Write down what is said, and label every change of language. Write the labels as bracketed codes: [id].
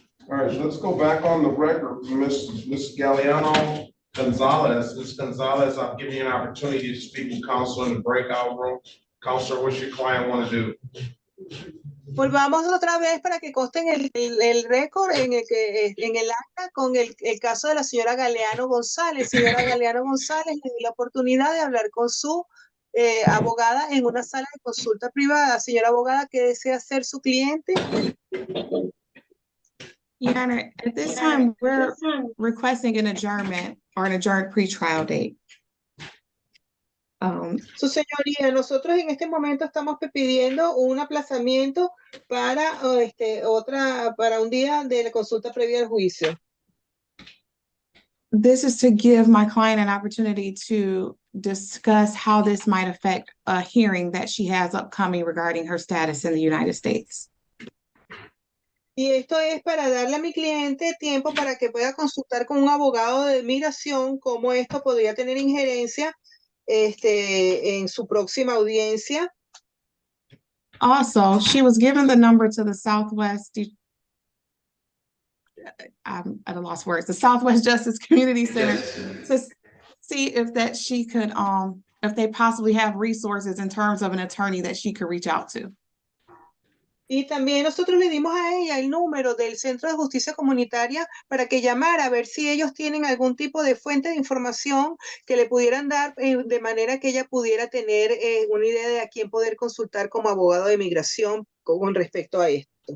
[en] All right, let's go back on the record, Ms. Galeano Gonzalez. Ms. Gonzalez, I'll give you an opportunity to speak with counsel in the breakout room. Counselor, what's your client want to do? [es] Volvamos otra vez para que conste en el récord en el acta con el caso de la señora Galeano González. Señora Galeano González, le di la oportunidad de hablar con su abogada en una sala de consulta privada. Señora abogada, ¿qué desea hacer su cliente? [en] Your Honor, at this time, we're requesting an adjournment or an adjourned pretrial date. [es] Su señoría, nosotros en este momento estamos pidiendo un aplazamiento para para un día de la consulta previa al juicio. [en] This is to give my client an opportunity to discuss how this might affect a hearing that she has upcoming regarding her status in the United States. [es] Y esto es para darle a mi cliente tiempo para que pueda consultar con un abogado de migración cómo esto podría tener injerencia en su próxima audiencia. [en] Also, she was given the number to the Southwest, I'm at a loss for words, the Southwest Justice Community Center to see if she could, if they possibly have resources in terms of an attorney that she could reach out to. [es] Y también nosotros le dimos a ella el número del Centro de Justicia Comunitaria para que llamara a ver si ellos tienen algún tipo de fuente de información que le pudieran dar de manera que ella pudiera tener una idea de a quién poder consultar como abogado de migración con respecto a esto.